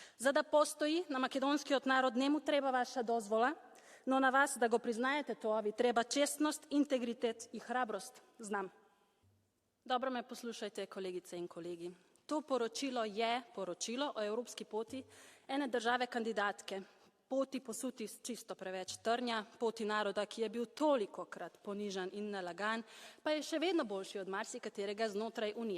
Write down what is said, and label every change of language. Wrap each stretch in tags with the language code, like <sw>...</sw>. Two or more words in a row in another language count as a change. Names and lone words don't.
<mk>За да постои на македонски народ, нему треба ваша дозвола, но на вас, да го признаете тоа, ви треба чесност, интегритет и храброст.</mk> <sl>Znam. Dobro me poslušajte, kolegice in kolegi. To poročilo je poročilo o evropski poti ene države kandidatke, poti posuti čisto preveč trnja, poti naroda, ki je bil tolikokrat ponižan in nalagan, pa je še vedno boljši od marsikaterega znotraj Unije.</sl>